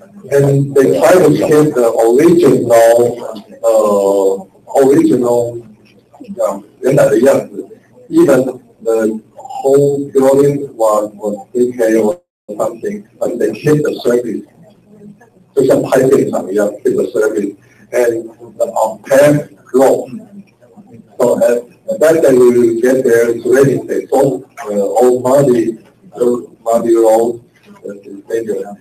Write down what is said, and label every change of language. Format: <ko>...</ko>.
<en>And they try to keep the original</en> <zh>原来的样子.</zh> <en>Even the whole building was decayed or something, but they keep the surface.</en> <zh>就像拍电厂一样</zh> <en>keep the surface. And the paved road. So at that day we will get there, it's ready. They sold old muddy road, is dangerous.</en>